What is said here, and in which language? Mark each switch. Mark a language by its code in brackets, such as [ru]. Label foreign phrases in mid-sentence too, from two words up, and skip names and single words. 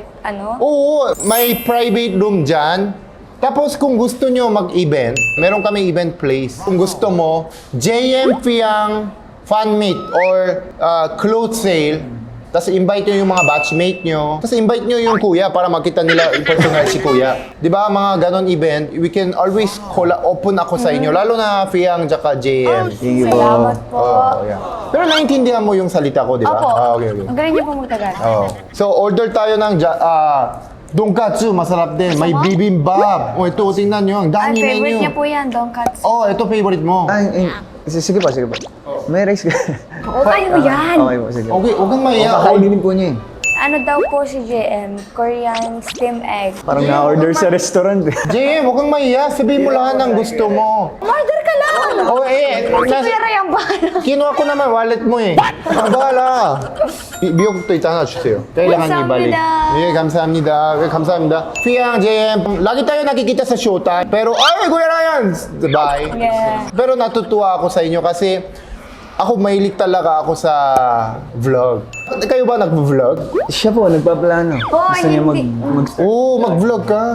[tl] Oo, may [en] private room [tl] dyan. Tapos, kung gusto nyo mag-event, meron kami [en] event place. [tl] Kung gusto mo, JM Fiang [en] fan meet or clothes sale. [tl] Tapos invite nyo yung mga batchmate nyo. Tapos invite nyo yung kuya para makita nila personal si kuya. Di ba mga ganon event, [en] we can always open [tl] ako sa inyo. Lalo na Fiang tsaka JM. Sige po. Salamat po. Yeah. Pero naintindihan mo yung salita ko, di ba? Opo. Okay. Ang galing niyo po magtagal. So order tayo ng Donkatsu, masarap din. May bibimbap. Ito, tingnan nyo. Ang Ang dami favorite menu. niya po yan, donkats. Ito favorite mo. Sige po. May rice ka. Tayo yan. Okay po, sige. Okay, huwag kang maiya. Kakainin po niya eh. Ano daw po si JM? [en] Korean steam egg. [tl] Parang na-order sa restaurant eh. JM, huwag kang maiya. Sabihin mo lahat ng gusto mo. Order ka lang! Si Kuya Ray ang bahala. Kinuha ko naman wallet mo eh. Bahala. [ko] 비용 또 있잖아 주세요. [tl] kailangan ibalik. [ko] 예, 감사합니다. 감사합니다. [tl] Fiang, JM, lagi tayo nakikita sa Showtime. Pero, ay, Kuya Ryan! Bye. Yeah. Pero natutuwa ako sa inyo kasi ako mahilig talaga ako sa vlog. Kayo ba nag-vlog? Siya po, nagpaplano. Gusto niya Oo, mag-vlog ka.